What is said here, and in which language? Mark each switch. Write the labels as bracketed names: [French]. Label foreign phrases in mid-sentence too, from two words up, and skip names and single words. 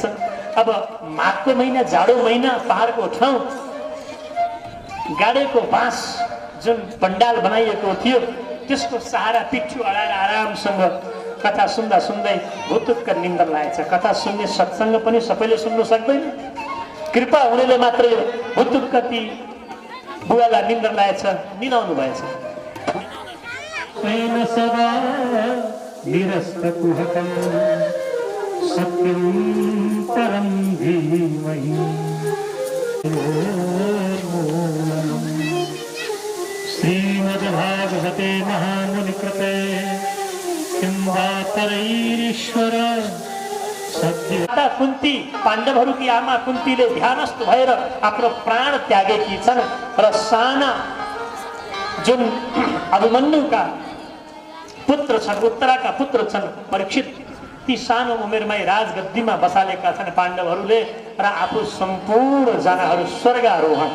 [Nepali] अब माघको महिना, जाडो महिना, पहाडको ठाउँ, गाडेको बाँस जुन पण्डाल बनाइएको थियो त्यसको सहारा पिठ्यु अडाएर आरामसँग कथा सुन्दा सुन्दै भुतुक्क निन्द्रा लागेछ। कथा सुन्ने सत्सङ्ग पनि सबैले सुन्नु सक्दैन, कृपा हुनेले मात्रै भुतुक्क ती बुवालाई निन्द्रा लागेछ, निदाउनु भएछ। [Sanskrit] सदा निरस्त कुहकं सत्यं परं धीमहि श्रीमद्भागवते महामुनिकृते किंवातरैरीश्वर माता [Nepali] कुन्ती, पाण्डवहरूकी आमा कुन्तीले ध्यानस्थ भएर आफ्नो प्राण त्यागेकी छन् र साना जुन अभिमन्युका पुत्र छन्, उत्तराका पुत्र छन् परीक्षित, ती सानो उमेरमै राजगद्दीमा बसालेका छन् पाण्डवहरूले र आफू सम्पूर्ण जनाहरू स्वर्गारोहण।